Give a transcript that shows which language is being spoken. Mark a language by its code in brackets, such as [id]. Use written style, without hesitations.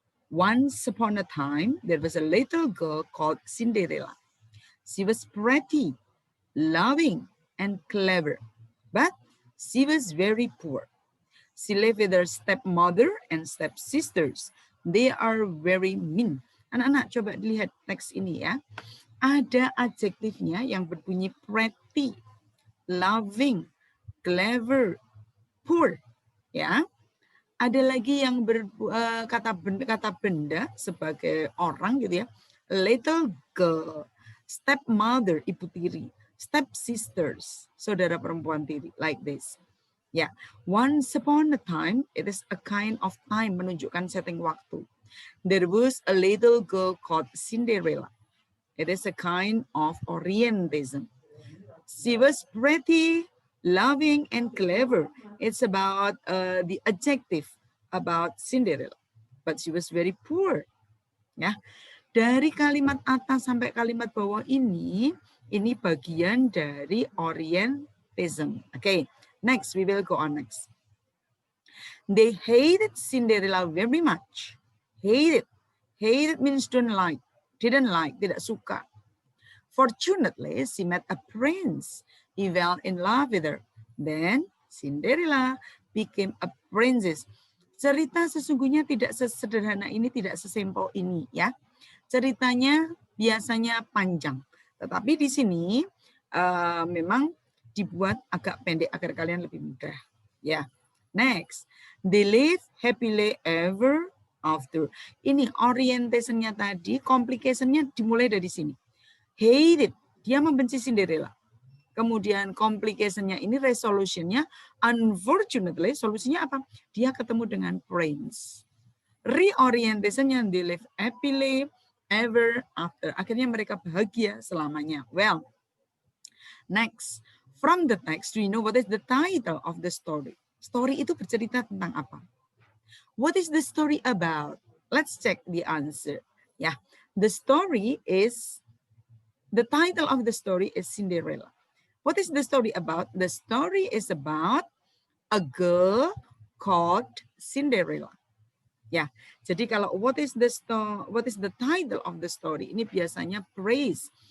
[en] Once upon a time, there was a little girl called Cinderella. She was pretty, loving, and clever, but she was very poor. She lived with her stepmother and stepsisters. They are very mean. [id] Anak-anak, coba dilihat teks ini ya. Ada adjektifnya yang berbunyi pretty, loving, clever, poor, ya. Ada lagi yang kata benda sebagai orang gitu ya. [en] Little girl, stepmother, [id] ibu tiri, [en] stepsisters, [id] saudara perempuan tiri, [en] like this. Ya, once upon a time, it is a kind of time, [id] menunjukkan setting waktu. [en] There was a little girl called Cinderella. It is a kind of Orientalism. She was pretty, loving, and clever. It's about the adjective about Cinderella. But she was very poor. [id] Ya, dari kalimat atas sampai kalimat bawah ini bagian dari Orientalism. [en] Okay, next we will go on next. They hated Cinderella very much. Hated means don't like, didn't like, [id] tidak suka. [en] Fortunately, she met a prince. He fell in love with her. Then Cinderella became a princess. [id] Cerita sesungguhnya tidak sesederhana ini, tidak sesimpel ini ya. Ceritanya biasanya panjang, tetapi di sini memang dibuat agak pendek agar kalian lebih mudah. [en] Ya, next, they live happily ever after. [id] Ini orientationnya tadi, complicationnya dimulai dari sini. Hated, dia membenci Cinderella. Kemudian complicationnya ini, resolutionnya, unfortunately, solusinya apa? Dia ketemu dengan prince. [en] Reorientationnya, they live happily ever after. [id] Akhirnya mereka bahagia selamanya. [en] Well, next, from the text, do you know what is the title of the story? [id] Story itu bercerita tentang apa? [en] What is the story about? Let's check the answer. Yeah, the story is, the title of the story is Cinderella. What is the story about? The story is about a girl called Cinderella. [id] Ya, jadi kalau [en] what is the title of the story [id] ini biasanya praise.